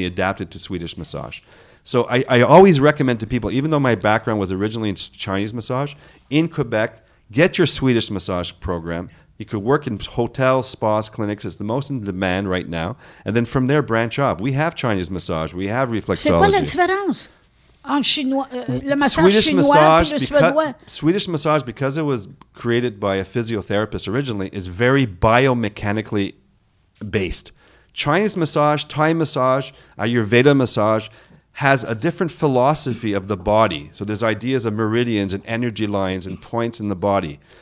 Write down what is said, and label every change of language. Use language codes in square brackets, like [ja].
[en] He adapted to Swedish massage. So I always recommend to people, even though my background was originally in Chinese massage, in Quebec, get your Swedish massage program. You could work in hotels, spas, clinics. It's the most in demand right now. And then from there, branch off. We have Chinese massage. We have reflexology. [fr] C'est quoi la différence entre chinois, le massage chinois et le suédois? [en] Swedish massage, because it was created by a physiotherapist originally, is very biomechanically based. Chinese massage, Thai massage, Ayurveda massage has a different philosophy of the body. So there's ideas of meridians and energy lines and points in the body.